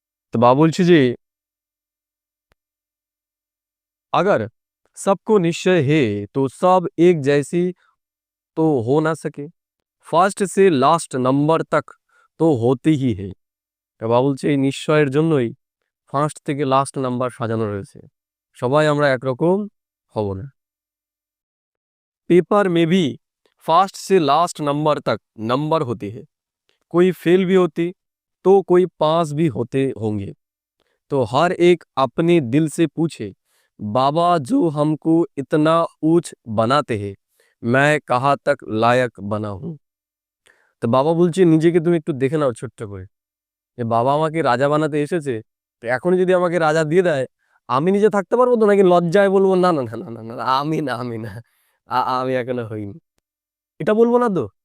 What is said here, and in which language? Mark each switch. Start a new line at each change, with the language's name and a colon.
Bangla: তো বাবা বলছে যে
Hindi: अगर सबको निश्चय है तो सब एक जैसी तो हो ना सके, ফার্স্ট সে লাস্ট নাম্বার তক তো হতে হি হে।
Bangla: বাবা বলছে এই নিশ্চয়ের জন্যই ফার্স্ট থেকে লাস্ট নাম্বার সাজানো রয়েছে, সবাই আমরা একরকম হব না।
Hindi: पेपर में भी फास्ट से लास्ट नंबर तक नंबर होते हैं, कोई फेल भी होती तो कोई पास भी होते होंगे। तो हर एक अपने दिल से पूछे, बाबा जो हमको इतना ऊंच बनाते हैं मैं कहाँ तक लायक बना हूँ।
Bangla: তো বাবা বলছে নিজেকে তুমি একটু দেখে নাও ছোট্ট করে, যে বাবা আমাকে রাজা বানাতে এসেছে, তো এখনই যদি আমাকে রাজা দিয়ে দেয় আমি নিজে থাকতে পারবো তো, নাকি লজ্জায় বলবো না না না না না না, আমি না, আমি না, আমি এখনো হইনি, এটা বলবো না তো?